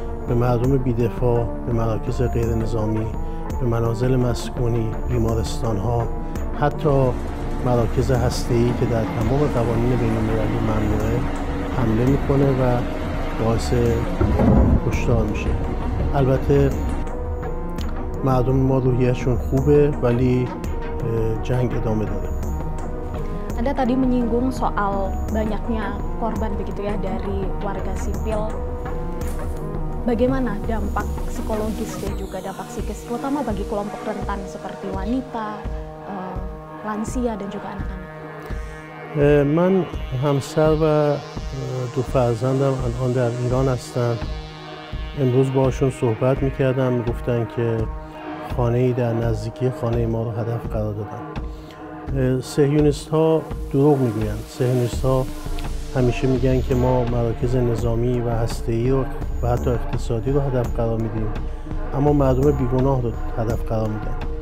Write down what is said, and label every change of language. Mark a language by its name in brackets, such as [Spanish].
[Persian] به مردم بی‌دفاع، به مراکز غیر نظامی، به منازل مسکونی، بیمارستان‌ها، حتی مراکز هسته‌ای که در تمام قوانین بین‌المللی ممنوعه حمله میکنه و باعث کشتار میشه. البته مردم ما روحیه‌شون خوبه ولی jang ادامه داره. [Indonesian] Anda tadi menyinggung soal banyaknya korban begitu ya dari warga sipil. Bagaimana dampak psikologis dan juga dampak psikis, terutama bagi kelompok rentan seperti wanita, lansia dan juga anak-anak? [Persian] من همسر و دو فرزندم الان در ایران هستن. امروز باشون صحبت میکردم، گفتن که خانه‌ای در نزدیکی خانه ما رو هدف قرار دادن. صهیونیست ها دروغ میگویند. صهیونیست ها همیشه میگن که ما مراکز نظامی و هسته‌ای رو و حتی اقتصادی رو هدف قرار میدیم، اما مردم بیگناه رو هدف قرار میدن.